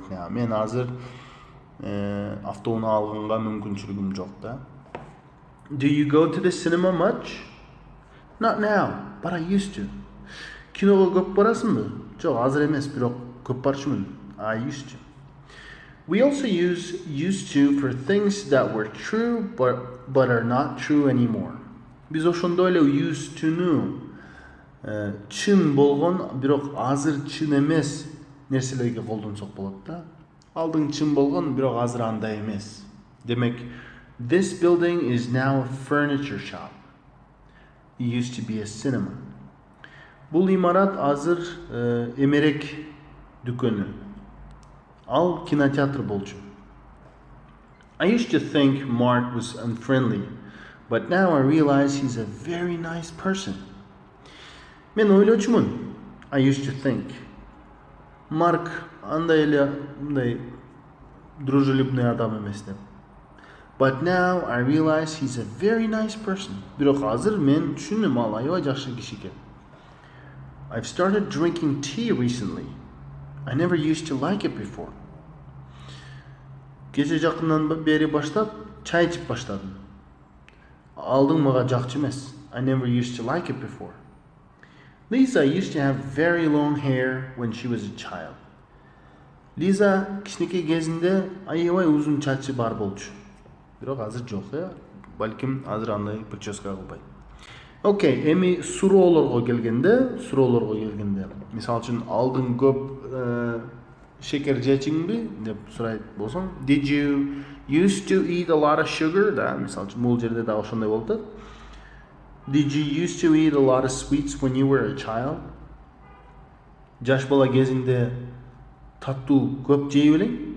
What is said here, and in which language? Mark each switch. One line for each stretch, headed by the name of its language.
Kyrgyz: Мен азыр автоуну алганга мүмкүнчүлүгүм жок да.
English: Do you go to the cinema much? Not now, but I used to.
Kyrgyz: Киного көп барасыңбы? Жок, азыр эмес, бирок көп барчумун.
English: I used to. We also use used to for things that were true but are not true anymore.
Kyrgyz: Биз ошондой эле used to-ну чын болгон, бирок азыр чын эмес нерселерге колдонсок болот да. Алдың чын болгон, бирок азыр андай эмес.
English: Демек, this building is now a furniture shop. It used to be a cinema.
Kyrgyz: Бул имарат азыр эмерек дүкөнү. Ал кинотеатр болчу.
English: I used to think Mark was unfriendly, but now I realize he's a very nice person.
Kyrgyz: Мен ойлочумун.
English: I used to think.
Kyrgyz: Марк андай эле мындай дружелюбный адам эмес деп.
English: But now I realize he's a very nice person.
Kyrgyz: Бирок азыр мен түшүндүм, ал аябай жакшы киши экен.
English: I've started drinking tea recently. I never used to like it before.
Kyrgyz: Кече жакындан бери баштап чай ичип баштадым. Алдың мага жакчу эмес.
English: I never used to like it before. Lisa used to have very long hair when she was a child.
Kyrgyz: Lisa кичинекей кезинде аябай узун чачы бар болчу. Бирок азыр жок, балким азыр андай прическа кылбайт. Окей, эми суроолорго келгенде, мисалы үчүн алдың көп шекер жечиңби деп сурайт болсоң,
English: did you used to eat a lot of sugar?
Kyrgyz: Да, мисалы үчүн бул жерде да ошондой болот.
English: Did you used to eat a lot of sweets when you were a child?
Kyrgyz: Жаш бала кезинде таттуу көп жей белең?